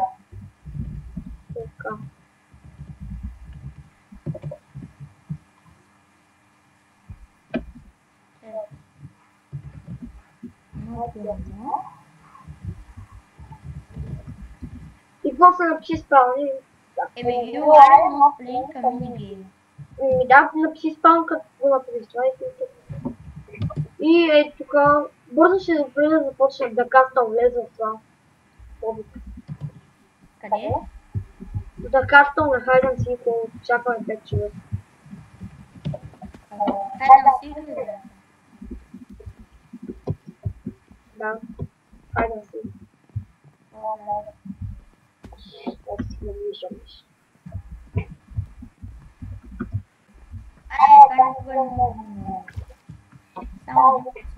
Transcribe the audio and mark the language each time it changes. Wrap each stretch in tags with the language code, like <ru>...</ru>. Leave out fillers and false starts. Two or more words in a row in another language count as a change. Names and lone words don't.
<bg>Така. И после напиши спални.</bg> <en>You are not playing a minigame.</en> <bg>Да, напиши спални, като го напиши това и ето тук, бързо ще да започна да кастам влезе в това. Къде? Да кастам на Hide and Seek, очакваме 5 човека. Hide and Seek ли да? Да, Hide and Seek. Ето си не виждамиш. Как да бъдем само</bg>